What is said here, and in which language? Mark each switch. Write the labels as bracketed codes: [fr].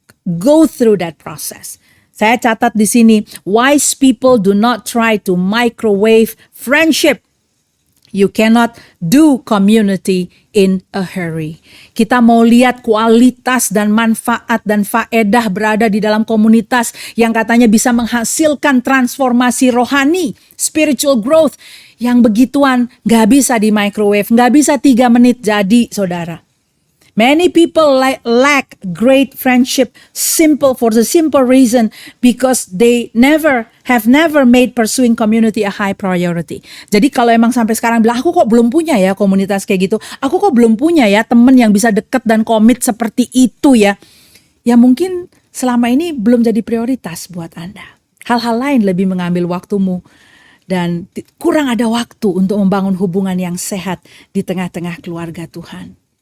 [en] Go through that process. [id] Saya catat di sini, [en] wise people do not try to microwave friendship. You cannot do community in a hurry. [id] Kita mau lihat kualitas dan manfaat dan faedah berada di dalam komunitas yang katanya bisa menghasilkan transformasi rohani, spiritual growth. Yang begituan gak bisa di microwave, gak bisa 3 menit jadi, saudara. [en] Many people lack great friendship for the simple reason because they have never made pursuing community a high priority. [id] Jadi kalau emang sampai sekarang bilang, aku kok belum punya ya komunitas kayak gitu, aku kok belum punya ya teman yang bisa deket dan komit seperti itu ya. Ya mungkin selama ini belum jadi prioritas buat Anda. Hal-hal lain lebih mengambil waktumu dan kurang ada waktu untuk membangun hubungan yang sehat di tengah-tengah keluarga Tuhan.